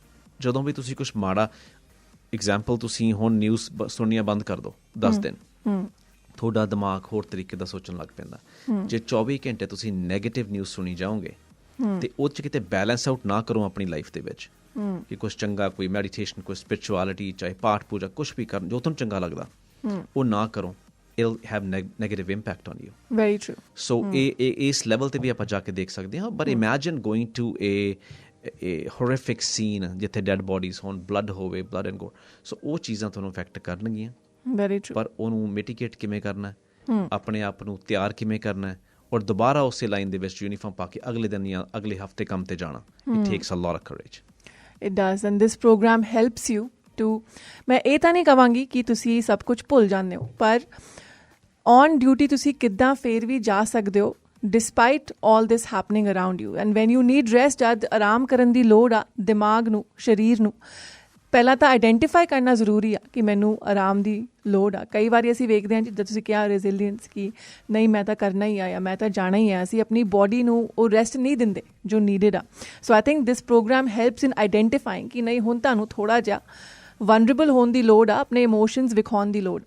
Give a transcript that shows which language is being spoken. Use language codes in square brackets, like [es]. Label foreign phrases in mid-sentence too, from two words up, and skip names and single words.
[pa] ਜਦੋਂ ਵੀ ਤੁਸੀਂ ਕੁਛ ਮਾੜਾ, ਐਗਜ਼ਾਮਪਲ ਤੁਸੀਂ ਹੁਣ ਨਿਊਜ਼ ਸੁਣਨੀਆਂ ਬੰਦ ਕਰ ਦਿਓ 10 ਦਿਨ, ਤੁਹਾਡਾ ਦਿਮਾਗ ਹੋਰ ਤਰੀਕੇ ਦਾ ਸੋਚਣ ਲੱਗ ਪੈਂਦਾ। ਜੇ 24 ਘੰਟੇ ਤੁਸੀਂ ਨੈਗੇਟਿਵ ਨਿਊਜ਼ ਸੁਣੀ ਜਾਓਗੇ ਤੇ ਉਹ 'ਚ ਕਿਤੇ [en] balance out [pa] ਨਾ ਕਰੋ ਆਪਣੀ ਲਾਈਫ ਦੇ ਵਿੱਚ ਕਿ ਕੁਛ ਚੰਗਾ, ਕੋਈ ਮੈਡੀਟੇਸ਼ਨ, ਕੋਈ ਸਪਿਰਿਚੁਅਲਿਟੀ, ਚਾਹੇ ਪਾਠ ਪੂਜਾ, ਕੁਛ ਵੀ ਕਰਨ ਜੋ ਤੁਹਾਨੂੰ ਚੰਗਾ ਲੱਗਦਾ, ਉਹ ਨਾ ਕਰੋ। [en] it'll have negative impact on you. Very true. [pa] So ਇਸ ਲੈਵਲ ਤੇ ਵੀ ਆਪਾਂ ਜਾ ਕੇ ਦੇਖ ਸਕਦੇ ਹਾਂ। [en] but imagine going to a horrific scene [pa] ਜਿੱਥੇ [en] dead bodies [pa] ਹੋਣ, ਬਲੱਡ ਹੋਵੇ, [en] blood and gore. [pa] ਸੋ ਉਹ ਚੀਜ਼ਾਂ ਤੁਹਾਨੂੰ ਇਫੈਕਟ ਕਰਨਗੀਆਂ। [en] Very true. [pa] ਪਰ ਉਹਨੂੰ ਮਿਟੀਗੇਟ ਕਿਵੇਂ ਕਰਨਾ, ਆਪਣੇ ਆਪ ਨੂੰ ਤਿਆਰ ਕਿਵੇਂ ਕਰਨਾ, ਔਰ ਦੁਬਾਰਾ ਉਸੇ ਲਾਈਨ ਦੇ ਵਿੱਚ ਯੂਨੀਫਾਰਮ ਪਾ ਕੇ ਅਗਲੇ ਦਿਨ ਜਾਂ ਅਗਲੇ ਹਫਤੇ ਕੰਮ ਤੇ ਜਾਣਾ, [en] it takes a lot of courage. It does, and this program helps you to, [pa] ਮੈਂ ਇਹ ਤਾਂ ਨਹੀਂ ਕਹਾਂਗੀ ਕਿ ਤੁਸੀਂ ਸਭ ਕੁਝ ਭੁੱਲ ਜਾਂਦੇ ਹੋ, ਪਰ [en] on duty [pa] ਤੁਸੀਂ ਕਿੱਦਾਂ ਫੇਰ ਵੀ ਜਾ ਸਕਦੇ ਹੋ [en] despite all this happening around you. And when you need rest, [pa] ਜਦ ਆਰਾਮ ਕਰਨ ਦੀ ਲੋੜ ਆ ਦਿਮਾਗ ਨੂੰ, ਸਰੀਰ ਨੂੰ, ਪਹਿਲਾਂ ਤਾਂ ਆਈਡੈਂਟੀਫਾਈ ਕਰਨਾ ਜ਼ਰੂਰੀ ਆ ਕਿ ਮੈਨੂੰ ਆਰਾਮ ਦੀ ਲੋੜ ਆ। ਕਈ ਵਾਰੀ ਅਸੀਂ ਵੇਖਦੇ ਹਾਂ ਜਿੱਦਾਂ ਤੁਸੀਂ ਕਿਹਾ ਰੈਜ਼ੀਲੀਅੰਸ, ਕਿ ਨਹੀਂ ਮੈਂ ਤਾਂ ਕਰਨਾ ਹੀ ਆ ਜਾਂ ਮੈਂ ਤਾਂ ਜਾਣਾ ਹੀ ਆ, ਅਸੀਂ ਆਪਣੀ ਬੋਡੀ ਨੂੰ ਉਹ ਰੈਸਟ ਨਹੀਂ ਦਿੰਦੇ ਜੋ ਨੀਡਡ ਆ। [en] so I think this program helps in identifying [pa] ਕਿ ਨਹੀਂ ਹੁਣ ਤੁਹਾਨੂੰ ਥੋੜ੍ਹਾ ਜਿਹਾ ਵਨਰੇਬਲ ਹੋਣ ਦੀ ਲੋੜ ਆ, ਆਪਣੇ ਇਮੋਸ਼ਨਸ ਵਿਖਾਉਣ ਦੀ ਲੋੜ ਆ,